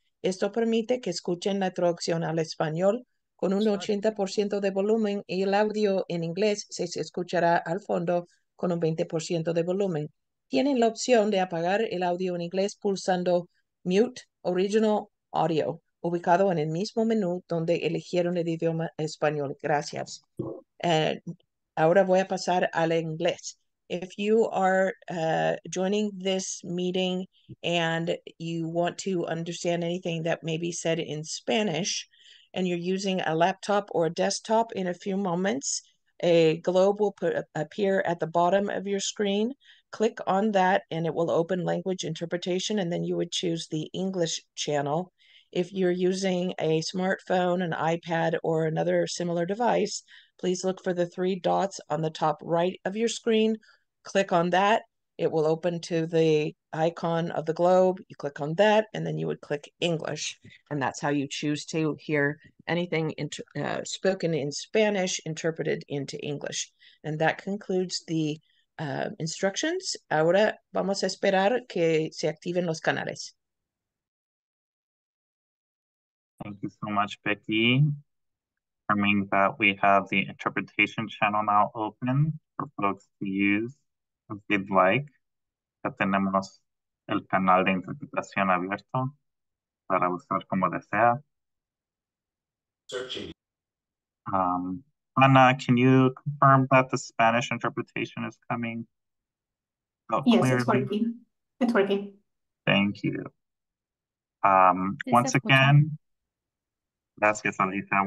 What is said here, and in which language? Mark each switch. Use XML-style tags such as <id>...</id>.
<es>Esto permite que escuchen la traducción al español con un 80% de volumen y el audio en inglés se escuchará al fondo con un 20% de volumen. Tienen la opción de apagar el audio en inglés pulsando Mute Original Audio, ubicado en el mismo menú donde eligieron el idioma español. Gracias. Ahora voy a pasar al inglés.</es> <en>If you are joining this meeting and you want to understand anything that may be said in Spanish, and you're using a laptop or a desktop, in a few moments, a globe will appear at the bottom of your screen. Click on that and it will open language interpretation, and then you would choose the English channel. If you're using a smartphone, an iPad, or another similar device, please look for the three dots on the top right of your screen. Click on that. It will open to the icon of the globe. You click on that, and then you would click English. And that's how you choose to hear anything spoken in Spanish interpreted into English. And that concludes the instructions.</en> <es>Ahora vamos a esperar que se activen los canales.</es> <en>Thank you so much, Vicky. Confirming that we have the interpretation channel now open for folks to use if they'd like.</en> <es>Ya tenemos el canal de interpretación abierto para usar como desea.</es> <en>Searching. Ana, can you confirm that the Spanish interpretation is coming out Yes, clearly? it's working. It's working. Thank you. Once again, gracias, Alisa.</en>